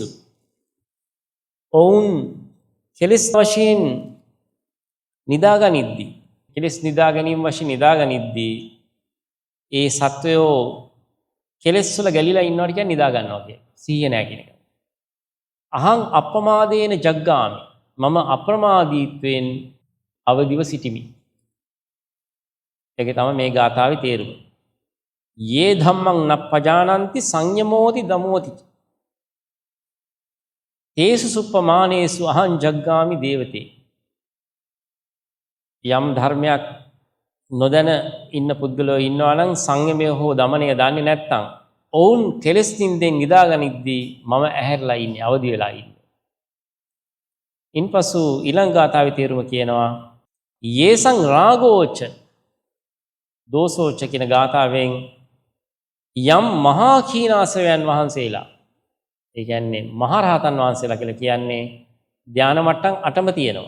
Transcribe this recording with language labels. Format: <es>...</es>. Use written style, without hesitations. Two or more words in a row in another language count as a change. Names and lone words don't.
<si>ඔවුන් කෙලෙස් වශයෙන් නිදාගනිද්දී කෙලෙස් නිදා ගැනීම වශයෙන් නිදාගනිද්දී ඒ සත්වයෝ කෙලෙස් වල ගැලිලා ඉන්නවට කියන්නේ නිදා ගන්නවා කියන්නේ. සිහිය නැහැ කියන එක.</si> <pi>අහං අප්‍රමාදේන ජග්ගාමි</pi> <si>මම අප්‍රමාදීත්වයෙන් අවදිව සිටිමි. ඒක තමයි මේ ගාථාවේ තේරුම.</si> <pi>යේ ධම්මං නප්පජානಂತಿ සංයමෝති දමෝති තේසු සුප්පමානේසු අහං ජග්ගාමි දේවතේ.</pi> <si>යම් ධර්මයක් නොදැන ඉන්න පුද්ගලයෝ ඉන්නවා නම් සංයමය හෝ දමනය දන්නේ නැත්නම් ඔවුන් කෙලෙස් නින්දෙන් නිදාගනිද්දී මම ඇහැරලා ඉන්නේ අවදි වෙලා ඉන්නේ. ඉන්පසු ඊළඟ ගාථාවේ තේරුම කියනවා</si> <pi>යේසං රාගෝච දෝසෝච</pi> <si>කියන ගාථාවෙන් යම් මහා කීනාසවයන් වහන්සේලා ඒ කියන්නේ මහරහතන් වහන්සේලා කියලා කියන්නේ ධානා මට්ටම් 8ම තියෙනවා.</si>